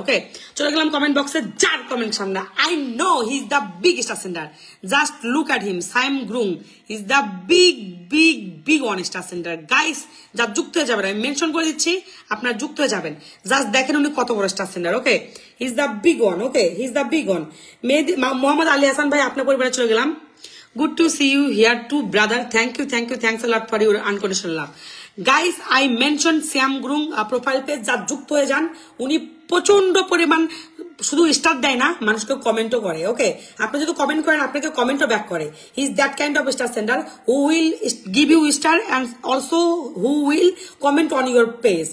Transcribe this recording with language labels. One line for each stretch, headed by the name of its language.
Bangla: ওকে, চলে গেলাম কমেন্ট বক্সে। যার কমেন্ট সামনে,
English: I know he is the big star sender, just look at him, Saim Gurung is the big big big one star sender.
Bangla: Guys, যা যুক্ত হয়ে যাবেন, আমি মেনশন করে দিচ্ছি, আপনার যুক্ত হয়ে যাবেন, জাস্ট দেখেন উনি কত বড় star sender.
English: Okay, he is the big one. Okay, he is the big one. Mohammad Ali Hasan ভাই,
Bangla: আপনার পরিবারে চলে গেলাম।
English: Good to see you here too, brother. Thank you, thanks a lot for your unconditional love. Guys, I mentioned Siam Grung profile page,
Bangla: যা যুক্ত হয়ে যান, উনি প্রচন্ড পরিমাণ শুধু স্টার দেয় না, মানুষকে কমেন্টও করে। ওকে, আপনি যদি কমেন্ট করেন আপনাকে কমেন্টও ব্যাক করে।
English: He is that kind of star sender who will give you star and also who will comment on your page.